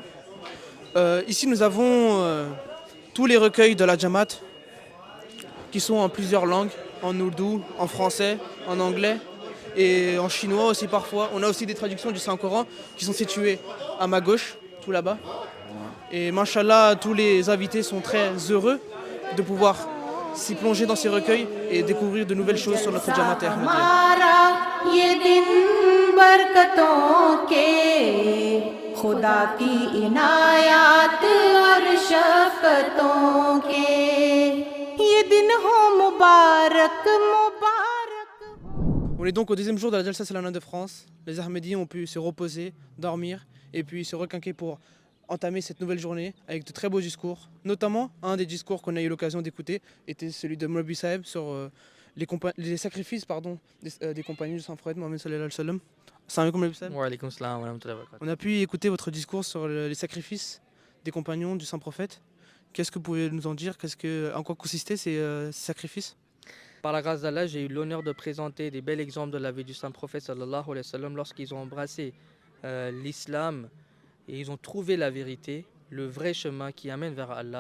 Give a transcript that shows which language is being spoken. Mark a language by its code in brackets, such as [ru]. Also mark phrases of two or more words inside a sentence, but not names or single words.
[fr] Ici, nous avons tous les recueils de la Jamaat qui sont en plusieurs langues, en ourdou, en français, en anglais et en chinois aussi parfois. On a aussi des traductions du Saint-Coran qui sont situées à ma gauche. tout là-bas. Et Mashallah, tous les invités sont très heureux de pouvoir s'y plonger dans ces recueils et découvrir de nouvelles choses sur notre Jamaat Ahmadiyya. [ur] ہمارا یہ دن برکتوں کے خدا کی عنایت اور شفقتوں کے یہ دن ہو مبارک مبارک. [fr] On est donc au deuxième jour de la Jalsa Salana de France. Les Ahmadis ont pu se reposer, dormir et puis se requinquer pour entamer cette nouvelle journée avec de très beaux discours. Notamment, un des discours qu'on a eu l'occasion d'écouter était celui de Mawlabi Saheb sur les sacrifices des compagnons du Saint-Prophète Mohammed [ar] صلى الله عليه وسلم. السلام عليكم Mawlabi Saheb. وعليكم السلام ورحمة الله وبركاته. [fr] On a pu écouter votre discours sur les sacrifices des compagnons du Saint-Prophète. Qu'est-ce que vous pouvez nous en dire? En quoi consistaient ces sacrifices? Par la grâce d'Allah, j'ai eu l'honneur de présenter des bels exemples de la vie du Saint-Prophète [ar] صلى الله عليه وسلم [fr] lorsqu'ils ont embrassé l'islam et ils ont trouvé la vérité, le vrai chemin qui amène vers Allah.